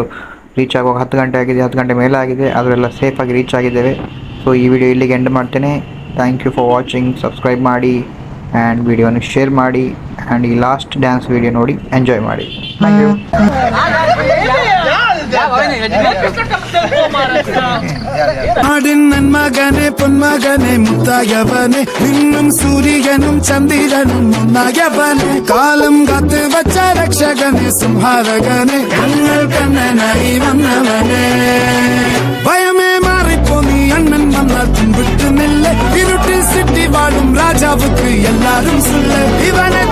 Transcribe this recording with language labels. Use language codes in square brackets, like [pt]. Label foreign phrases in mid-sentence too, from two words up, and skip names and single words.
[kn] ರೀಚ್ ಆಗುವಾಗ 10 ಗಂಟೆ ಆಗಿದೆ, 10 ಗಂಟೆ ಮೇಲೆ ಆಗಿದೆ. ಅದರೆಲ್ಲ ಸೇಫಾಗಿ ರೀಚ್ ಆಗಿದ್ದೇವೆ. ಸೊ ಈ ವಿಡಿಯೋ ಇಲ್ಲಿಗೆ ಎಂಡ್ ಮಾಡ್ತೇನೆ. [en] thank you for watching. [kn] ಸಬ್ಸ್ಕ್ರೈಬ್ ಮಾಡಿ ಆ್ಯಂಡ್ ವಿಡಿಯೋನ ಶೇರ್ ಮಾಡಿ ಆ್ಯಂಡ್ ಈ [en] last dance video [kn] ನೋಡಿ ಎಂಜಾಯ್ ಮಾಡಿ. [en] thank you. [ml] നാടിൻ നന്മകനെ പൊന്മകനെ മുത്തായവനെ നിന്നും സൂര്യനും ചന്ദ്രനും ഒന്നായവനെ കാലം കാത്ത് വച്ച രക്ഷകനെ സംഹാരകനെ ഞങ്ങൾ കണ്ണനായി വന്നവനെ ഭയമേ മാറിപ്പോ നീ അണ്ണൻ വന്നാൽ പിൻവിട്ടുന്നില്ല ഇരുട്ടിൽ സിറ്റി വാഴും രാജാവുക്ക് എല്ലാരും சொல்ல